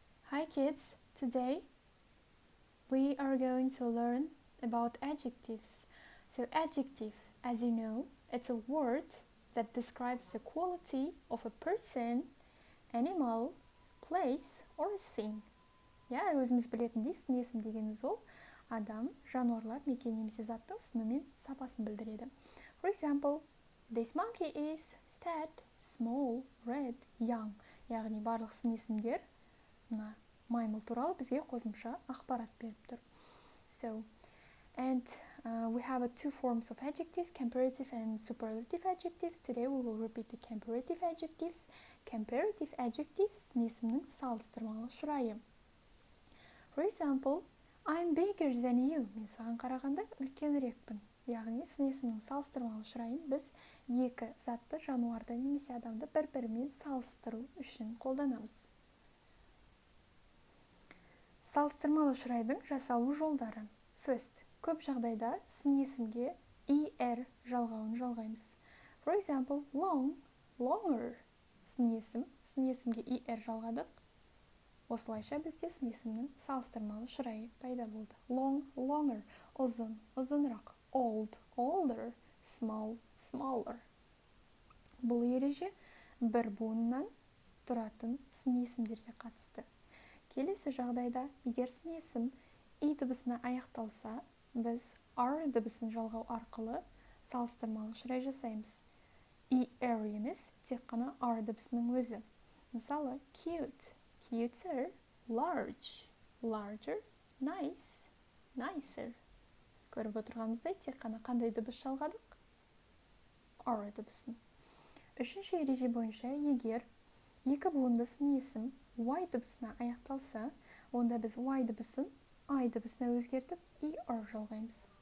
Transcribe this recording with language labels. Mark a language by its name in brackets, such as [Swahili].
[English] Hi kids, today we are going to learn about adjectives. So adjective, as you know, it's a word that describes the quality of a person, animal, place or thing. [Kazakh] Ja, өзіміз білетіндей сын есім дегеніміз ол адам, жануарлар, мекен немесе заттың сыны мен сапасын білдіреді. [English] For example, this monkey is fat, small, red, young. [Kazakh] Яғни барлық сын есімдер мына маймыл туралы бізге қосымша ақпарат беріп тұр. [English] So, and we have two forms of adjectives, comparative and superlative adjectives. Today we will repeat the comparative adjectives. Comparative adjectives [Kazakh] сын есімнің салыстырмалы шырайы. [English] For example, I'm bigger than you. [Kazakh] Мен саған қарағанда үлкенірекпін. Яғни сын есімнің салыстырмалы шырайын біз екі затты, жануарды немесе адамды бір-бірімен салыстыру үшін қолданамыз. Салыстырмалы шырайдың жасалу жолдары. First, көп жағдайда сын есімге er жалғауын жалғаймыз. [English] For example, long, longer. [Kazakh] Сын есімге er жалғадық. Осылайша бізде сын есімнің салыстырмалы шырайы пайда болды. [English] Long, longer, [Kazakh] ұзын, ұзынырақ. [English] Old, older, small, smaller. [Kazakh] Бұл ереже бір буыннан тұратын сын есімдерге қатысты. Келесі жағдайда, егер сын есім и дыбысына аяқталса, біз r дыбысын жалғау арқылы салыстырмалы шырай жасаймыз. Er емес, тек қана r дыбысының өзі. Мысалы, [English] cute, cuter, large, larger, nice, nicer. [Kazakh] Көріп отырғанымыздай, тек қана қандай дыбыс жалғадық? R дыбысын. Үшінші ереже бойынша, егер екі буынды сын есім y дыбысына аяқталса, онда біз y дыбысын I дыбысына өзгертіп er жалғаймыз.